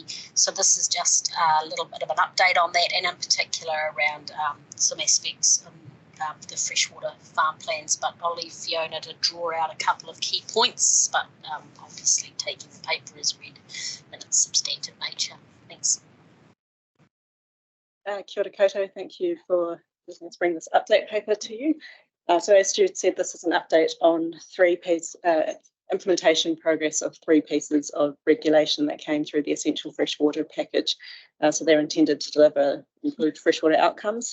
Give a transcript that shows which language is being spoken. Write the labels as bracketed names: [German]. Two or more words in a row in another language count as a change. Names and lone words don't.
[English] So this is just a little bit of an update on that, and in particular around some aspects of the freshwater farm plans. But I'll leave Fiona to draw out a couple of key points, but obviously taking the paper as read in its substantive nature. Thanks. [Māori] Kia ora koutou, [English] thank you for letting us bring this update paper to you. So as Jude said, this is an update on implementation progress of 3 pieces of regulation that came through the essential freshwater package. So they're intended to deliver improved freshwater outcomes.